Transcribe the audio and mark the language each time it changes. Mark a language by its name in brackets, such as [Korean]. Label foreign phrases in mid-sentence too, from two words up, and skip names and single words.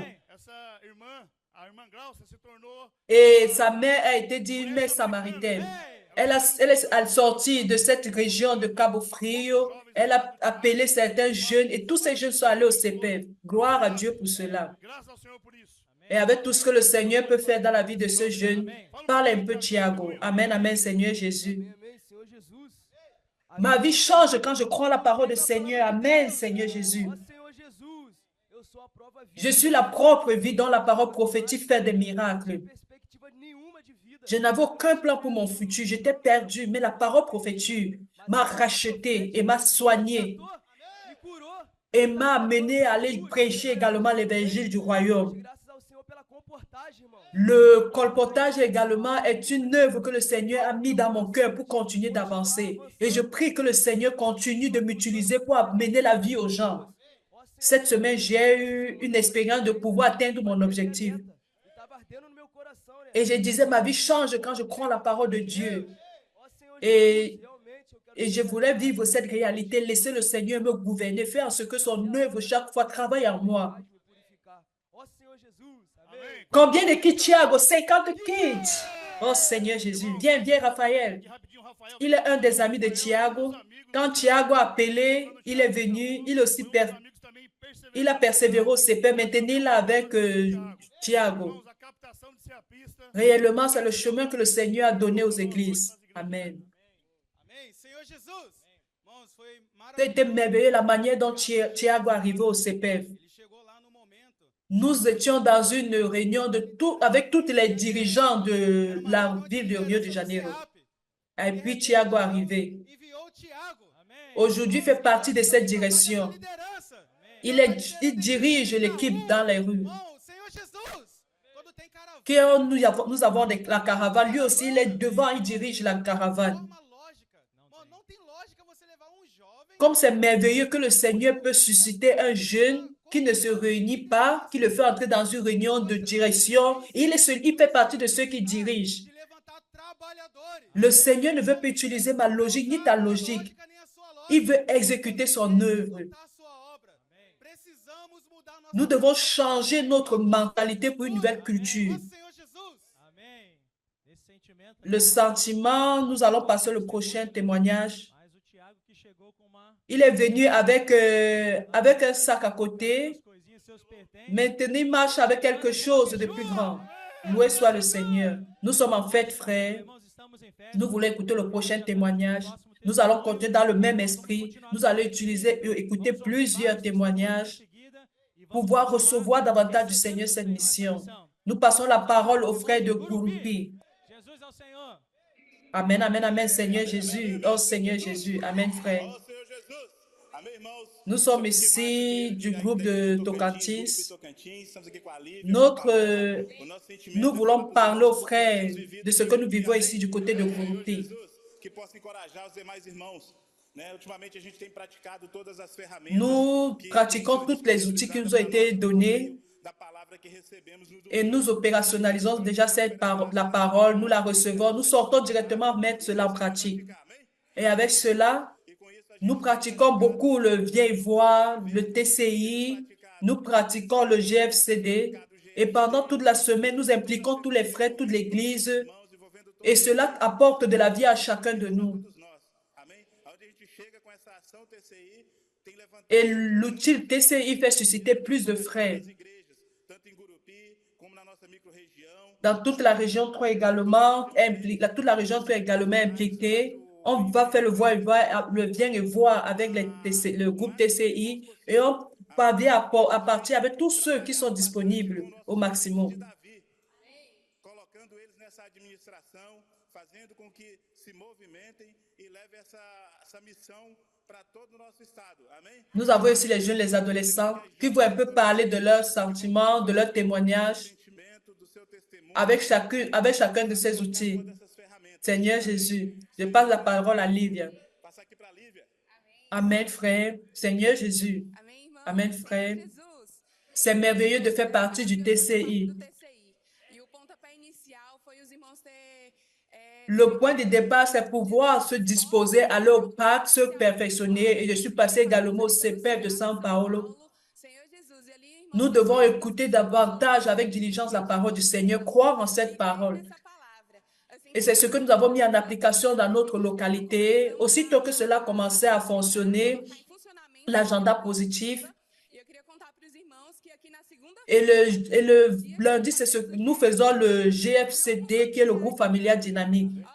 [Portuguese] Essa irmã, a irmã Glaucia, se tornou [French] Et sa mère a été d'une mère samaritaine. Elle est sortie de cette région de Cabo Frio. Elle a appelé certains jeunes et tous ces jeunes sont allés au CPF. Gloire à Dieu pour cela. [Portuguese] Graças ao Senhor por isso. [French] Et avec tout ce que le Seigneur peut faire dans la vie de ce jeune, parle un peu Thiago. Amen, amen, Seigneur Jésus. [Portuguese] Amém, amém, Senhor Jesus. [French] Ma vie change quand je crois la parole du Seigneur. Amen, Seigneur Jésus. [Portuguese] Ó Senhor Jesus, eu sou a prova viva. [French] Je suis la propre vie dont la parole prophétique fait des miracles. [Portuguese] Perspectiva nenhuma de vida. [French] Je n'avais aucun plan pour mon futur. J'étais perdu, mais la parole prophétique m'a racheté et m'a soigné [Portuguese] Me curou. [French] et m'a amené à aller prêcher également l'évangile du royaume. [Portuguese] Graças ao Senhor pela comportagem, irmão. [French] Le colportage également est une œuvre que le Seigneur a mis dans mon cœur pour continuer d'avancer. Et je prie que le Seigneur continue de m'utiliser pour amener la vie aux gens. Cette semaine, j'ai eu une expérience de pouvoir atteindre mon objectif. [Portuguese] E tava ardendo no meu coração, né? [French] Et je disais, ma vie change quand je crois la parole de Dieu. [Portuguese] Ó Senhor [French] Et, [Portuguese] Jesus, realmente eu quero [French] et je voulais vivre cette réalité, laisser le Seigneur me gouverner, faire en ce que son œuvre chaque fois travaille en moi. [Portuguese] me purificar. Ó Senhor Jesus. Amém. Amém. [French] Combien de kits, Thiago? 50 kits. Oh Seigneur Jésus, viens, viens Raphaël. [Portuguese] Aqui rapidinho, Rafael. [French] Il est un des amis de Thiago. Quand Thiago a appelé, il est venu, il aussi [Portuguese] Os amigos também perseveram. [French] il a persévéré au CP. Maintenant, il est avec Thiago. [Portuguese] Irmãos, a captação de ser a pista. [French] Réellement, c'est le chemin que le Seigneur a donné aux églises. Amen. [Portuguese] Amém. Senhor Jesus. Irmãos, foi [French] C'était [Portuguese] maravilhoso. [French] merveilleux la manière dont Thiago est arrivé au CPF. [Portuguese] Ele chegou lá no momento. [French] Nous étions dans une réunion avec tous les dirigeants de la ville de Rio de Janeiro. Et puis Thiago est arrivé. [Portuguese] Enviou o Tiago. [French] Aujourd'hui, il fait partie de cette direction. [Portuguese] Liderança. [French] Il dirige l'équipe dans les rues. [Portuguese] Irmão, Senhor Jesus. Quando tem caravana, [French] Quand nous avons la caravane, lui aussi, il est devant, il dirige la caravane. [Portuguese] uma lógica. Irmão, não tem lógica você levar jovem. [French] Comme c'est merveilleux que le Seigneur peut susciter un jeune qui ne se réunit pas, qui le fait entrer dans une réunion de direction. Il fait partie de ceux qui dirigent. [Portuguese] De levantar trabalhadores. [French] Le Seigneur ne veut pas utiliser ma logique ni ta logique. [Portuguese] Lógica nem a sua lógica. [French] Il veut exécuter son œuvre. [Portuguese] Executar a sua obra. Precisamos mudar nossa [French] Nous devons changer notre mentalité pour une nouvelle culture. [Portuguese] Ó Senhor Jesus. Amém. Esse sentimento. [French] Le sentiment, nous allons passer le prochain témoignage. [Portuguese] Mas o Thiago que chegou com uma [French] Il est venu avec un sac à côté. [Portuguese] coisinhas, seus pertences. [French] Maintenant, il marche avec quelque chose de plus grand. Loué soit le Seigneur. Nous sommes en fête, frères. Irmãos, estamos em festa. Nous voulons écouter le prochain témoignage. Nous allons continuer dans le même esprit. Nous allons écouter plusieurs témoignages pour pouvoir recevoir davantage du Seigneur cette mission. Nous passons la parole au frère de Gurupi. [Portuguese] Jesus é o Senhor. [French] Amen, amen, amen, Seigneur Jésus. Oh Seigneur Jésus. Amen, frère. [Portuguese] Ó Senhor Jesus. Amém, irmãos? [French] Nous sommes ici du groupe de Tocantins. [Portuguese] Tocantins, estamos aqui com a Lívia. [French] Nous [Portuguese] O nosso sentimento [French] voulons parler aux frères de ce que nous vivons ici du côté de [Portuguese] Senhor [French] Gurupi. [Portuguese] Jesus, que possa encorajar os demais irmãos. Né? Ultimamente a gente tem praticado todas as ferramentas. [French] Nous [Portuguese] que [French] pratiquons [Portuguese] têm [French] tous les outils qui nous ont été donnés [Portuguese] da palavra que recebemos no [French] et nous opérationnalisons déjà la parole, nous la recevons, nous sortons directement mettre cela en pratique. [Portuguese] Amém? [French] Et avec cela, [Portuguese] E com isso a gente [French] nous pratiquons beaucoup le vieille voix, le TCI, nous pratiquons le GFCD et pendant toute la semaine, nous impliquons tous les frères, toute l'Église [Portuguese] irmãos envolvendo todos [French] et cela apporte de la vie à chacun de nous. [Portuguese] nós. Amém? Aonde a gente chega com essa ação TCI, tem levantado [French] Et l'outil TCI fait susciter plus de frères. [Portuguese] as igrejas, tanto em Gurupi como na nossa micro-região. [French] Dans toute la région 3 également, toute la région 3 également impliquée. On va faire le vient et voir avec le groupe TCI et on parvient à partir avec tous ceux qui sont disponibles au maximum. [Portuguese] Davi, colocando eles nessa administração, fazendo com que se movimentem e levem essa missão para todo o nosso estado. Amém? [French] Nous avons aussi les jeunes, les adolescents qui vont un peu parler de leurs sentiments, de leurs témoignages [Portuguese] Sentimento do seu testemunho, [French] avec chacun de ces outils. [Portuguese] dessas ferramentas. [French] Seigneur Jésus, je passe la parole à Livia. [Portuguese] Passar aqui para a Lívia. [French] Amen, frère. Seigneur Jésus, [Portuguese] Amém, irmão? Amém, Senhor [French] frère. [Portuguese] Jesus. [French] c'est merveilleux de faire partie du TCI. [Portuguese] Do TCI. E o pontapé inicial foi os irmãos ter [French] Le point de départ, c'est pouvoir se disposer, aller au parc, se perfectionner. Et je suis passé également au CPF de São Paulo. [Portuguese] Senhor Jesus, e ali, irmão, [French] Nous devons écouter davantage avec diligence la parole du Seigneur, croire en cette parole. [Portuguese] essa palavra. Assim, [French] Et c'est ce que nous avons mis en application dans notre localité. Aussitôt que cela commençait à fonctionner, l'agenda positif. Et le lundi, c'est ce que nous faisons le GFCD, qui est le groupe familial dynamique.